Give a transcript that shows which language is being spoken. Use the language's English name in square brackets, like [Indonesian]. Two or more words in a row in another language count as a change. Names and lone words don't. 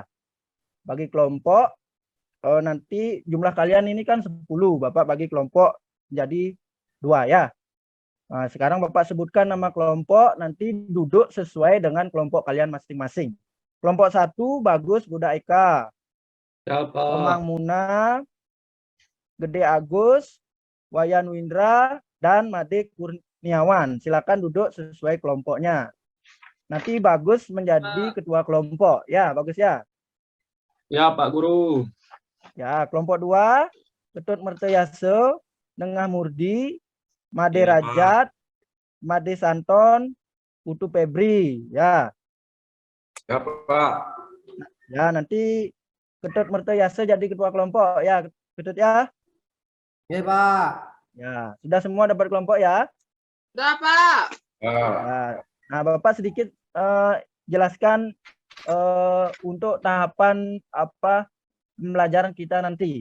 [Indonesian] Bagi kelompok, nanti jumlah kalian ini kan 10, Bapak bagi kelompok jadi 2 ya. Nah, sekarang Bapak sebutkan nama kelompok, nanti duduk sesuai dengan kelompok kalian masing-masing. Kelompok 1, Bagus Buda Eka. Siapa? Omang Muna, Gede Agus, Wayan Windra, dan Made Kurniawan. Silakan duduk sesuai kelompoknya. Nanti Bagus menjadi ketua kelompok. Ya, Bagus ya. Ya, Pak Guru. Ya, kelompok 2, Ketut Mertayaso, Nengah Murdi, Made Ya, Pak. Rajat, Made Santon, Putu Febri, ya. Ya, Pak. Ya, nanti Ketut Mertoyasa jadi ketua kelompok ya, Ketut ya. Oke, Pak. Ya, sudah semua dapat kelompok ya. Sudah, Pak. Ya. Ya. Nah, Bapak sedikit jelaskan untuk tahapan apa pembelajaran kita nanti.